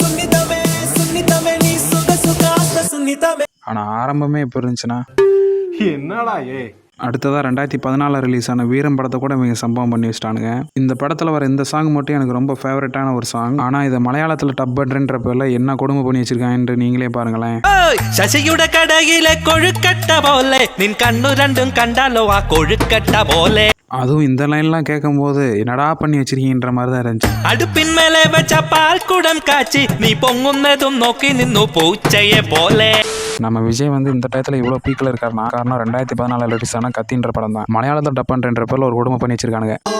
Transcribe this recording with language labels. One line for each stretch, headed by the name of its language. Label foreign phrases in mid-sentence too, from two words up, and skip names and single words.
Tamil: ஆனால் ஆரம்பமே இப்போ இருந்துச்சுன்னா என்னடா அடுத்ததாக 2014 ரிலீஸ் ஆன வீரம் படத்தை கூட இவங்க சம்பவம் பண்ணி வச்சிட்டானுங்க. இந்த படத்தில் வர இந்த சாங் மட்டும் எனக்கு ரொம்ப ஃபேவரட்டான ஒரு சாங். ஆனால் இதை மலையாளத்தில் டப் பண்ணுறன்ற பேரில் என்ன கொடுமை பண்ணி வச்சிருக்காங்கன்னு நீங்களே பாருங்களேன்.
Malayalam: ശശിയുടെ കടയിലെ കൊഴുക്കട്ട പോലെ നിൻ കണ്ണു രണ്ടും കണ്ടാലോ ആ കൊഴുക്കട്ട പോലെ.
Tamil: அதுவும் இந்த லைன்லாம் கேட்கும்போது என்னடா பண்ணி வச்சிருக்கீங்கன்ற மாதிரி தான் இருந்துச்சு.
Malayalam: അടുപ്പിന്മേലെ വെച്ച പാൽക്കുടം കാച്ചി നീ പൊങ്ങുന്നതും നോക്കി നിന്നു പൂച്ചയെ പോലെ.
Tamil: நம்ம விஜய் வந்து இந்த டயத்தில் இவ்வளோ பீக்கில் இருக்காருன்னா காரணம் 2014 ரிலீஸ் ஆன கத்தின்ற படம் தான். மலையாளத்தில் டப் பண்ணுறன்ற பேரில் ஒரு கொடுமை பண்ணி வச்சிருக்கானுங்க.